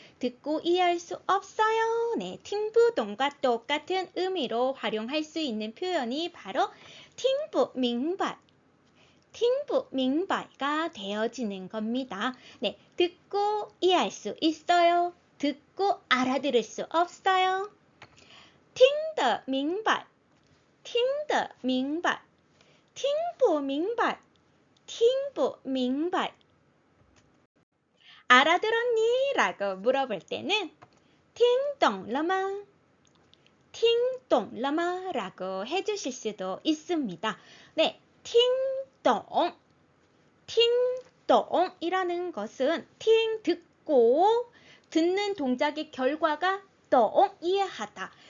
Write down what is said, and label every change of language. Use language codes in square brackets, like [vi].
[ko] 듣고 이해할 수 없어요. 네, 팅부동과 똑같은 의미로 활용할 수 있는 표현이 바로 팅부明白 팅부明白가 되어지는 겁니다. 네, 듣고 이해할 수 있어요. 듣고 알아들을 수 없어요. [zh] 听得明白 听得明白 听不明白 听不明白 [ko] 알아들었니? 라고 물어볼 때는 [zh] 听懂了吗? [ko] 라고 해주실 수도 있습니다. 네, 听懂이라는 것은 听 듣고 듣는 동작의 결과가 懂 이해하다.